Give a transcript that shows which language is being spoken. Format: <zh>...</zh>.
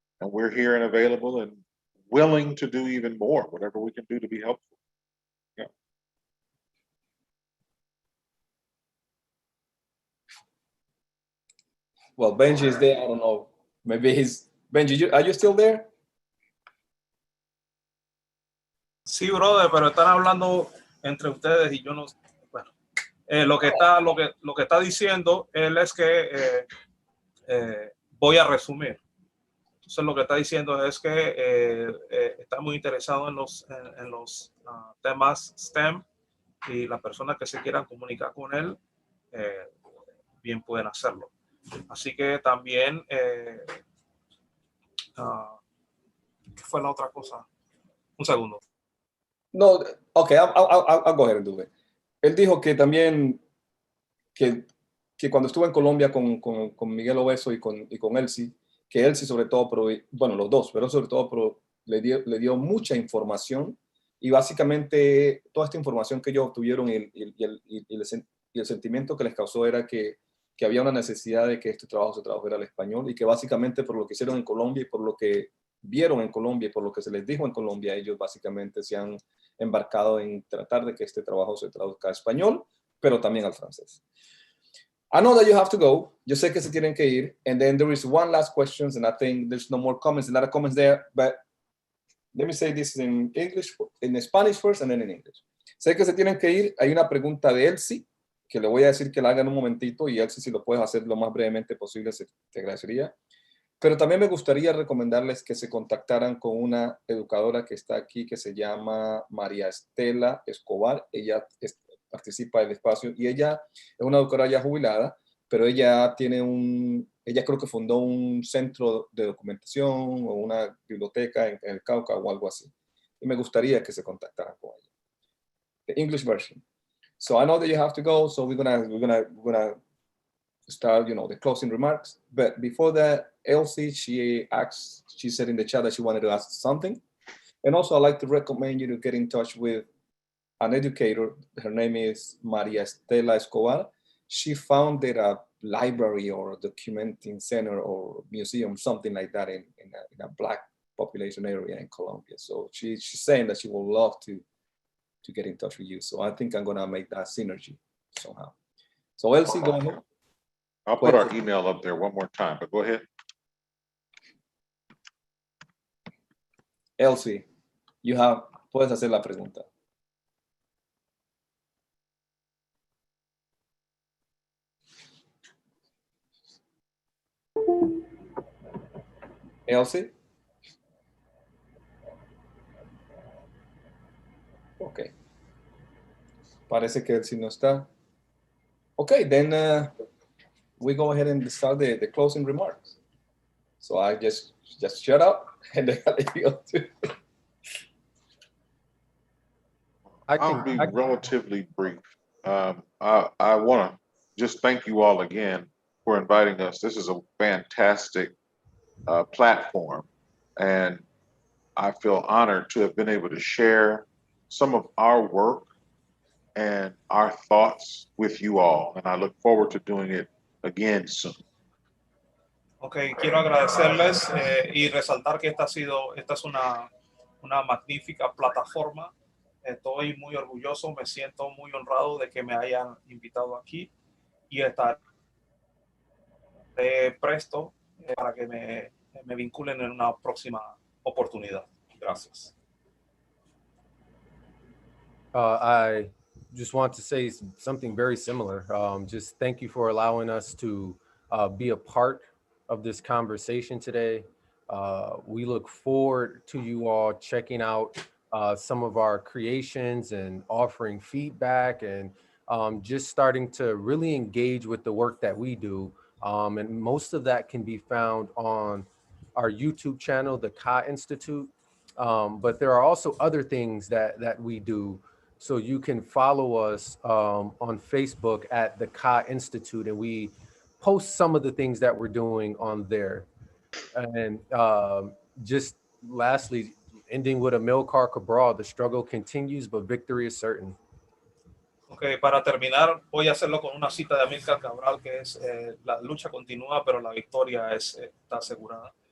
<en>And we're here and available and willing to do even more, whatever we can do to be helpful. Yeah. Well, Benji is there. I don't know. Maybe Benji, are you still there?</en> <es>Sí, brother, pero están hablando entre ustedes y yo no. Bueno, lo que está diciendo él es que voy a resumir. Entonces, lo que está diciendo es que está muy interesado en los temas STEM, y las personas que se quieran comunicar con él bien pueden hacerlo. Así que también, ¿qué fue la otra cosa? Un segundo.</es> <en>No, okay, I'll go ahead and do it.</en> <es>Él dijo que también que cuando estuvo en Colombia con Miguel Obeso y con Elsie, que Elsie sobre todo, bueno, los dos, pero sobre todo le dio mucha información, y básicamente toda esta información que ellos obtuvieron y el sentimiento que les causó era que había una necesidad de que este trabajo se tradujera al español, y que básicamente por lo que hicieron en Colombia y por lo que vieron en Colombia y por lo que se les dijo en Colombia, ellos básicamente se han embarcado en tratar de que este trabajo se traduzca a español, pero también al francés.</es> <en>I know that you have to go.</en> <es>Yo sé que se tienen que ir.</es> <en>And then there is one last question, and I think there's no more comments, a lot of comments there, but let me say this in English, in Spanish first, and then in English.</en> <es>Sé que se tienen que ir. Hay una pregunta de Elsie, que le voy a decir que la haga en un momentito, y Elsie, si lo puedes hacer lo más brevemente posible, te agradecería. Pero también me gustaría recomendarles que se contactaran con una educadora que está aquí, que se llama María Estela Escobar. Ella participa del espacio, y ella es una educadora ya jubilada, pero ella ella creo que fundó un centro de documentación o una biblioteca en el Cauca o algo así. Y me gustaría que se contactaran con ella.</es> <en>The English version. So I know that you have to go, so we're gonna start, the closing remarks. But before that, Elsie, she said in the chat that she wanted to ask something. And also, I'd like to recommend you to get in touch with an educator. Her name is Maria Estela Escobar. She founded a library or a documenting center or museum, something like that in a Black population area in Colombia. So she's saying that she would love to get in touch with you. So I think I'm gonna make that synergy somehow. So Elsie, go ahead. I'll put our email up there one more time, but go ahead.</en> <es>Elsie, puedes hacer la pregunta. Elsie? Okay. Parece que Elsie no está.</es> <en>Okay, then we go ahead and start the closing remarks. So I just shut up and then I'll let you go too. I'll be relatively brief. I want to just thank you all again for inviting us. This is a fantastic platform, and I feel honored to have been able to share some of our work and our thoughts with you all, and I look forward to doing it again soon.</en> <es>Ok, quiero agradecerles y resaltar que esta es una magnífica plataforma. Estoy muy orgulloso, me siento muy honrado de que me hayan invitado aquí y estaré presto para que me vinculen en una próxima oportunidad. Gracias.</es> <en>I just want to say something very similar. Just thank you for allowing us to be a part of this conversation today. We look forward to you all checking out some of our creations and offering feedback and just starting to really engage with the work that we do. And most of that can be found on our YouTube channel, the Ka Institute. But there are also other things that we do. So you can follow us on Facebook at the Ka Institute, and we post some of the things that we're doing on there. And just lastly, ending with Amilcar Cabral, the struggle continues, but victory is certain.</en> <es>Ok, para terminar, voy a hacerlo con una cita de Amílcar Cabral, que es la lucha continúa, pero la victoria está asegurada.</es>